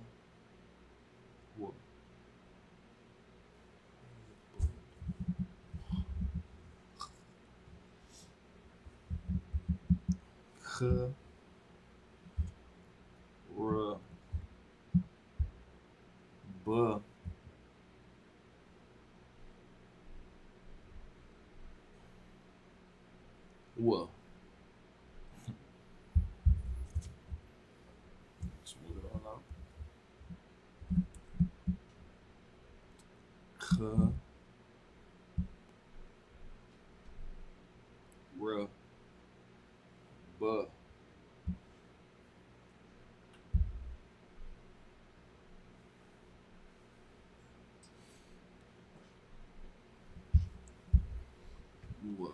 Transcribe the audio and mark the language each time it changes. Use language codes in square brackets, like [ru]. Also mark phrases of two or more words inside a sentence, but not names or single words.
[en] Wa. Kha. Ra. Bu. Wa. Smooth it all out. Kha. Ra. Bu. Wa.